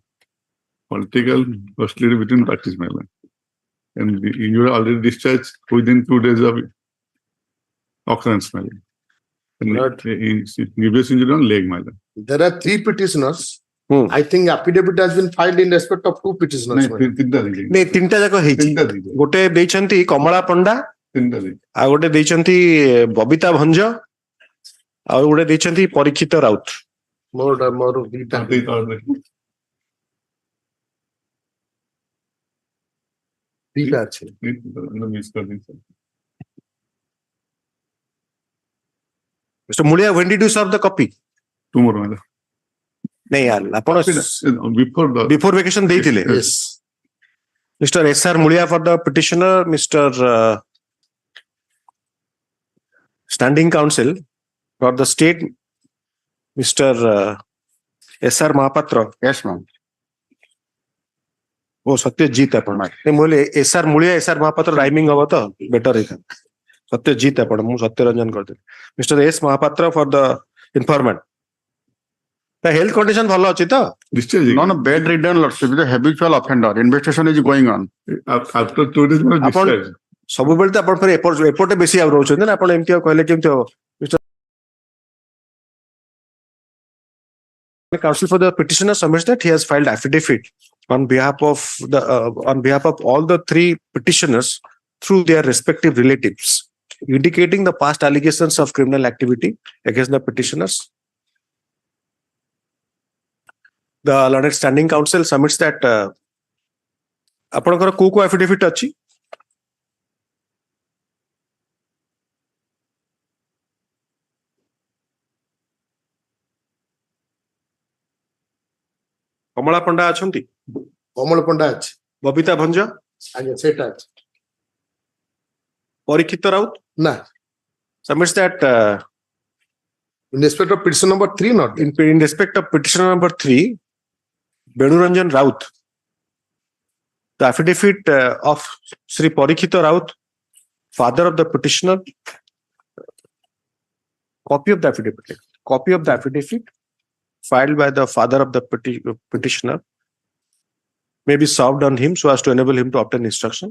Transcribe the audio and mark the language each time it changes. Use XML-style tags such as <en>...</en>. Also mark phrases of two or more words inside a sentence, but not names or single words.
<en>Political hostility between parties, my lord. And you are already discharged within 2 days of occurrence, my lord. And grievous injury on leg, my lord. There are 3 petitioners. I think affidavit has been filed in respect of 2 petitioners. my lord.</en> <or>ନାଇଁ ତିନିଟା ଯାକ ହେଇଛି ଗୋଟେ ଦେଇଛନ୍ତି କମଳା ପଣ୍ଡା ଆଉ ଗୋଟେ ଦେଇଛନ୍ତି ବବିତା ଭଞ୍ଜ ଆଉ ଗୋଟେ ଦେଇଛନ୍ତି ପରୀକ୍ଷିତ ରାଉତ ମୋର ଦିଟା ଅଛି</or> <en>Mr. Mulia, when did you serve the copy? Tomorrow, my lord.</en> <or>ନାଇଁ यार ଆପଣ</or> <en>before vacation</en> <or>ଦେଇଥିଲେ</or> <en>Yes. Mr. S.R. Mulia for the petitioner, Mr. Standing Counsel for the state, Mr. S.R. Mahapatra. Yes, ma'am.</en> <or>ଓ ସତ୍ୟଜିତ ଆପଣ ମୁଁ କହିଲି S.R. Mulia, S.R. Mahapatra ରାଇମିଂ ହବ ତ ବେଟର ହେଇଥାନ୍ତା ସତ୍ୟଜିତ ଆପଣ ମୁଁ ସତ୍ୟରଞ୍ଜନ କରିଦେଲି Mr. S.</or> <en>Mahapatra for the informant. The health condition</en> <or>ଭଲ ଅଛି ତ?</or> <en>No, no, bed ridden lordship is a habitual offender. Investigation is going on. After 2 days, my</en> <or>ଆପଣ</or> <en>discharge.</en> <or>ସବୁବେଳେ ତ ଆପଣ ଫେର ଏପଟେ ବେଶୀ ଆଉ ରହୁଛନ୍ତି ନା ଆପଣ ଏମିତି ଆଉ କହିଲେ କେମିତି ହବ?</or> <en>Mr. Counsel for the petitioner submits that he has filed affidavit on behalf of all the 3 petitioners through their respective relatives, indicating the past allegations of criminal activity against the petitioners. The learned standing counsel submits that</en> <or>ଆପଣଙ୍କର କୋଉ affidavit ଅଛି? କମଳା ପଣ୍ଡା ଅଛନ୍ତି? କମଳ ପଣ୍ଡା ଅଛି ବବିତା ଭଞ୍ଜ? ଆଜ୍ଞା ସେଇଟା ଅଛି ପରୀକ୍ଷିତ ରାଉତ? ନା</or> <en>Submits that in respect of petition number 3 not in respect of petitioner number 3, Benuranjan Raut, the affidavit of Sri Parikhita Raut, father of the petitioner, copy of the affidavit filed by the father of the petitioner may be served on him so as to enable him to obtain instruction.</en>